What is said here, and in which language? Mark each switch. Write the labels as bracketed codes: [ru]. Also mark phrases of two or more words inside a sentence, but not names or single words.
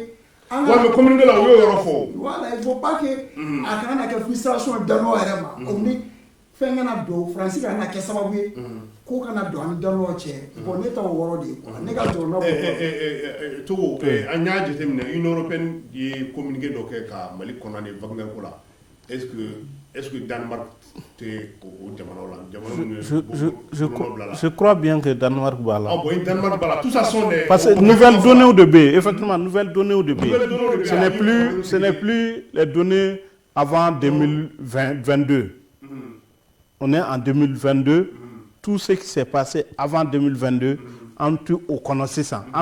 [bm] ouais mais communiqué la o y'o yɔrɔ fɔ [fr] voilà il faut pas que [bm] a kana na kɛ frustration Dano yɛrɛ ma o ni fɛn kana don Faransi kana na kɛ sababu ye ko kana don ani Dano cɛ bon ne t'o wɔɔrɔ de ye quoi ne ka jɔ na Togo an y'a jateminɛ Union européenne ye communiqué dɔ kɛ ka Mali kɔnɔ ni Wagner ko la [fr] est-ce que [bm] Danemark tɛ o jamanaw la [fr] je crois bien que Danemark [bm] b'a la. [fr] Ah bon, Danemark [bm] b'a la. [fr] Tout ça sont des parce que nouvelles données au début, effectivement, nouvelles données au début. Ce n'est plus les données avant 2022. On est en 2022. Tout ce qui s'est passé avant 2022, en tout au connaissance.